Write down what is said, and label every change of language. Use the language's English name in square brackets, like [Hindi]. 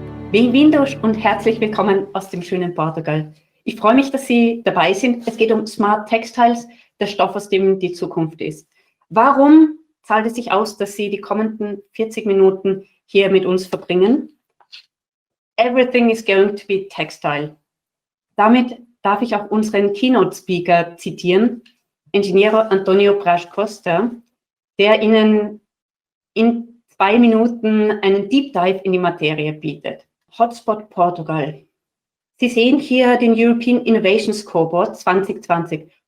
[Portuguese] Bem-vindos [German] und herzlich willkommen aus dem schönen Portugal. Ich freue mich, dass Sie dabei sind. Es geht um Smart-Textiles, der Stoff, aus dem die Zukunft ist. Warum zahlt es sich aus, dass Sie die kommenden 40 Minuten hier mit uns verbringen? [English] Everything is going to be textile. [German] Damit darf ich auch unseren Keynote-Speaker zitieren, Ingenieur Antonio Bras Costa, der Ihnen in 2 Minuten einen Deep Dive in die Materie bietet. Hotspot Portugal. Sie sehen hier den European Innovation Scoreboard 2020.